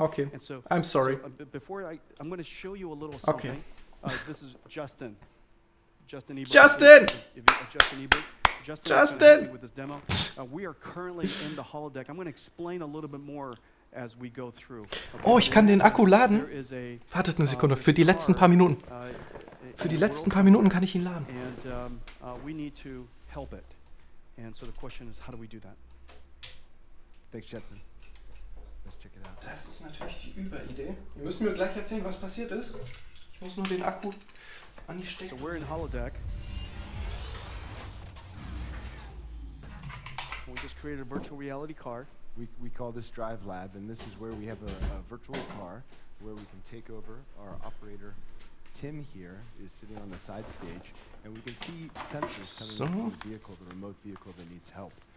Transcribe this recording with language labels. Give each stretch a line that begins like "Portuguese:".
English: Okay, And so, I'm sorry. before I'm going to show you a little Okay. something. This is Justin. Justin Ebert. Justin! Justin Ebert. Justin! Justin! With this demo. We are currently in the holodeck. I'm going to explain a little bit more as we go through. Okay.
German: Oh, ich kann den Akku laden.
English: There is a,
German: Wartet eine Sekunde, für die letzten paar Minuten. Für die letzten paar Minuten kann ich ihn laden.
English: And we need to help it. And so the question is, how do we do that? Thanks, Jensen. Let's check it out.
German: Das ist natürlich die Überidee. Ihr müsst mir gleich erzählen, was passiert ist. Ich muss nur den Akku an die Stecker.
English: So we're in holodeck. We just created a virtual reality car. We call this Drive Lab, and this is where we have a virtual car where we can take over. Our operator, Tim, here is sitting on the side stage, and we can see sensors coming from the vehicle, the remote vehicle that needs help.